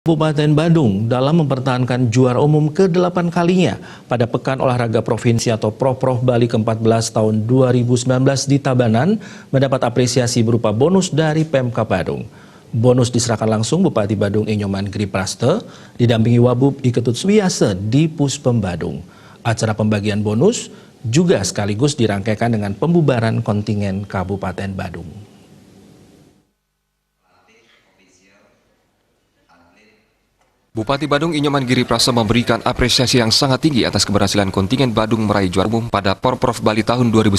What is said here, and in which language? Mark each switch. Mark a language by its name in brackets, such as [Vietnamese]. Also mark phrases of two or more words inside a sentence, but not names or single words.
[Indonesian] Kabupaten Badung dalam mempertahankan juara umum ke-8 kalinya pada Pekan Olahraga Provinsi atau Proprov Bali ke-14 tahun 2019 di Tabanan mendapat apresiasi berupa bonus dari Pemkab Badung. Bonus diserahkan langsung Bupati Badung Inyoman Gripraste didampingi Wabub Iketut Suwiyase di Puspem Badung. Acara pembagian bonus juga sekaligus dirangkaikan dengan pembubaran kontingen Kabupaten Badung. Bupati Badung Inyoman Gripraste memberikan apresiasi yang sangat tinggi atas keberhasilan kontingen Badung meraih juara umum pada Porprov Bali tahun 2019.